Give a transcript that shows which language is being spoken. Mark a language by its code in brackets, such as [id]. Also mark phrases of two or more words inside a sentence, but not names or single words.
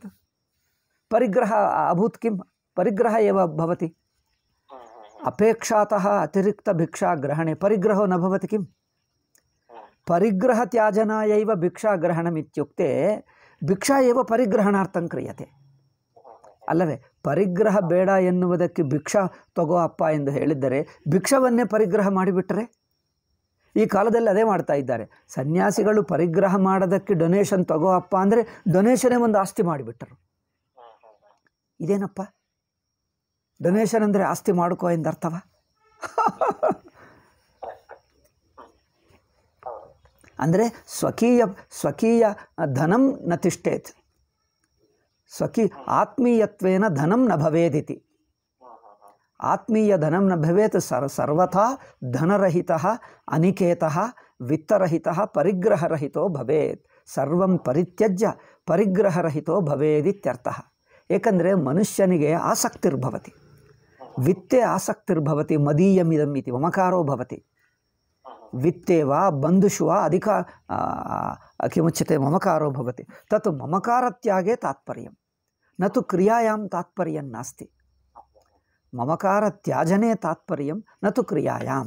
[sa] परिग्रह अभूत्, किं परिग्रह एव भवति। अपेक्षातः अतिरिक्तभिक्षाग्रहणे परिग्रहो न भवति किम्? परिग्रहत्याजनायैव भिक्षाग्रहणम् इत्युक्ते भिक्षा एव परिग्रहणार्थं क्रियते ಅಲ್ಲವೇ? [kn] ಪರಿಗ್ರಹ ಬೇಡ ಎನ್ನುವುದಕ್ಕೆ ಭಿಕ್ಷಾ ತಗೋ ಅಪ್ಪ ಎಂದು ಹೇಳಿದ್ದರೆ ಭಿಕ್ಷವನ್ನೇ ಪರಿಗ್ರಹ ಮಾಡಿಬಿಟ್ರೆ? ಈ ಕಾಲದಲ್ಲಿ ಅದೇ ಮಾಡ್ತಾ ಇದ್ದಾರೆ. ಸನ್ಯಾಸಿಗಳು ಪರಿಗ್ರಹ ಮಾಡೋದಕ್ಕೆ ಡೊನೇಷನ್ ತಗೋ ಅಪ್ಪ ಅಂದರೆ ಡೊನೇಷನ್ನೇ ಒಂದು ಆಸ್ತಿ ಮಾಡಿಬಿಟ್ಟರು. ಇದೇನಪ್ಪ ಡೊನೇಷನ್ ಅಂದರೆ ಆಸ್ತಿ ಮಾಡ್ಕೋ ಎಂದರ್ಥವ? [sa] ಅಂದರೆ ಸ್ವಕೀಯ ಧನಂ ನ ತಿಷ್ಟೇತ್, ಆತ್ಮೀಯತ್ವೇನ ಧನಂ ನ ಭವೇದಿತಿ. ಆತ್ಮೀಯ ಧನಂ ನ ಭವೇತ್ ಸರ್ವಥಾ ಧನರಹಿತಃ ಅನಿಕೇತಃ ವಿತ್ತರಹಿತಃ ಪರಿಗ್ರಹರಹಿತೋ ಭವೇತ್. ಸರ್ವಂ ಪರಿತ್ಯಜ್ಯ ಪರಿಗ್ರಹರಹಿತೋ ಭವೇದಿತ್ಯರ್ಥಃ. [kn] ಏಕೆಂದರೆ ಮನುಷ್ಯನಿಗೆ [sa] ಆಸಕ್ತಿರ್ಭವತಿ, ವಿತ್ತೆ ಆಸಕ್ತಿರ್ಭವತಿ. ಮದೀಯಮಿದಂ ಇತಿ ಮಮಕಾರೋ ಭವತಿ. ವಿತ್ತೆ ವಾ ಬಂಧುಷು ವಾ ಅಧಿಕ किमुच्यते ममकारो भवति. तत् ममकारत्यागे तात्पर्यं, न तु क्रियायां तात्पर्यं नास्ति. ममकारत्याजने तात्पर्यं न तु क्रियायाम्.